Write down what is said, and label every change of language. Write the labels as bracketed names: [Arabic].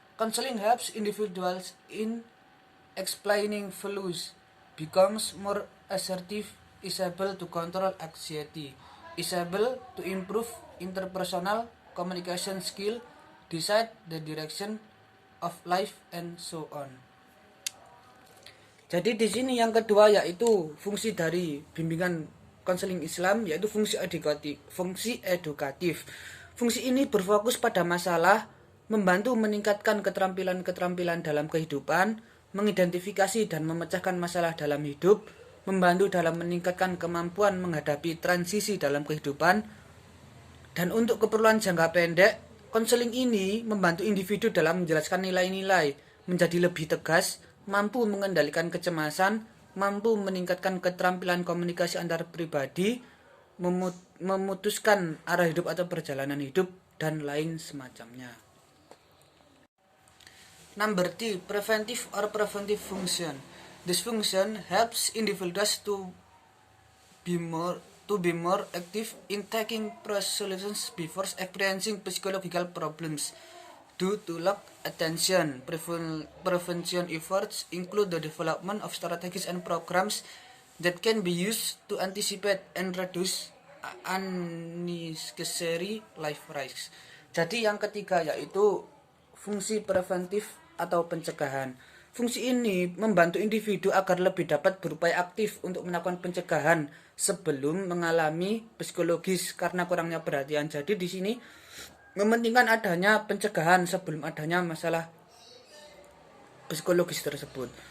[English] Counseling helps individuals in explaining values, becomes more assertive, is able to control anxiety, is able to improve interpersonal communication skill, decide the direction of life, and so on. [Indonesian] Jadi di sini yang kedua yaitu fungsi dari bimbingan konseling Islam yaitu fungsi edukatif. Fungsi ini berfokus pada masalah, membantu meningkatkan keterampilan-keterampilan dalam kehidupan, mengidentifikasi dan memecahkan masalah dalam hidup, membantu dalam meningkatkan kemampuan menghadapi transisi dalam kehidupan, dan untuk keperluan jangka pendek Konseling ini membantu individu dalam menjelaskan nilai-nilai, menjadi lebih tegas, mampu mengendalikan kecemasan, mampu meningkatkan keterampilan komunikasi antar pribadi, memutuskan arah hidup atau perjalanan hidup, dan lain semacamnya. [English] Number 3, preventive or preventive function. This function helps individuals to be more active in taking solutions before experiencing psychological problems. Due to lack attention, prevention efforts include the development of strategies and programs that can be used to anticipate and reduce unnecessary life risks. [Indonesian] Jadi yang ketiga yaitu fungsi preventif atau pencegahan. Fungsi ini membantu individu agar lebih dapat berupaya aktif untuk melakukan pencegahan sebelum mengalami psikologis karena kurangnya perhatian. Jadi di sini mementingkan adanya pencegahan sebelum adanya masalah psikologis tersebut.